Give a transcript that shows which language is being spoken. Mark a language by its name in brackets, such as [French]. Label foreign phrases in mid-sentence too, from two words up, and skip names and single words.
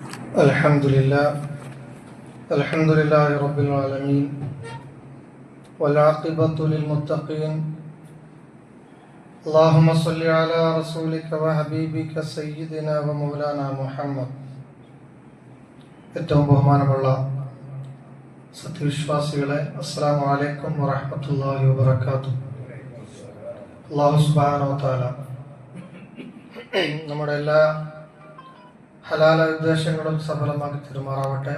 [Arabic] الحمد لله رب العالمين والعاقبة للمتقين اللهم صل على رسولك وحبيبك سيدنا ومولانا محمد. [Malayalam] ഏറ്റവും ബഹുമാനമുള്ള സത്യവിശ്വാസികളെ, [Arabic] السلام عليكم ورحمة الله وبركاته. الله سبحانه وتعالى [Malayalam] നമ്മുടെ എല്ലാ ഹലാല ഉദ്ദേശങ്ങളും സഫലമാക്കി തരുമാറാവട്ടെ.